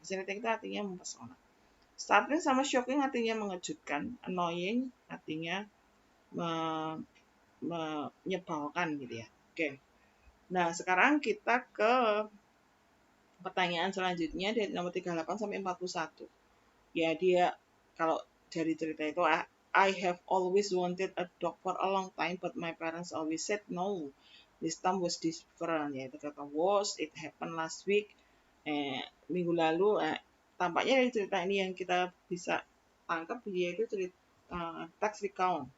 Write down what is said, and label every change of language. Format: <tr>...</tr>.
<id>Fascinating itu artinya mempesona. Startling sama shocking artinya mengejutkan. Annoying artinya menyebalkan gitu ya. Oke. Nah, sekarang kita ke pertanyaan selanjutnya dari nomor 38 sampai 41. Ya, dia kalau dari cerita itu,</id> <en>I have always wanted a dog for a long time, but my parents always said no. This time was different.</en> <id>Ya, itu kata</id> <en>was, it happened last week.</en> <id>Minggu lalu, tampaknya dari cerita ini yang kita bisa tangkap, dia itu cerita text recount.</id>